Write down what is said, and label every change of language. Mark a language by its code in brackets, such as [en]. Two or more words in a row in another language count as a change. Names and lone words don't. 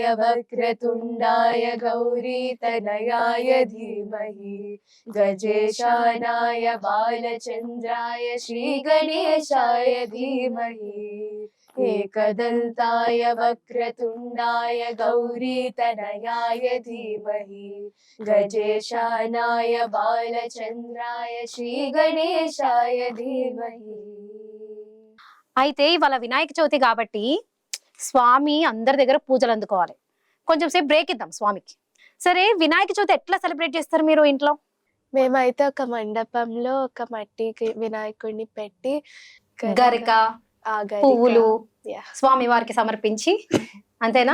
[sa] वक्रतुण्डाय गौरीतनयाय धीमहि गजेशानाय बालचन्द्राय श्रीगणेशाय धीमहि एकदन्ताय वक्रतुण्डाय गौरीतनयाय धीमहि गजेशानाय बालचन्द्राय श्रीगणेशाय धीमहि [te] అయితే ఇవాళ వినాయక చవితి కాబట్టి స్వామి అందరి దగ్గర పూజలు అందుకోవాలి. కొంచెం సేపు బ్రేక్ ఇద్దాం స్వామికి. సరే, వినాయక చవితి ఎట్లా సెలబ్రేట్ చేస్తారు మీరు ఇంట్లో? మేమైతే ఒక మండపంలో ఒక మట్టికి వినాయకుడిని పెట్టి గరిక, పువ్వులు స్వామి వారికి సమర్పించి అంతేనా?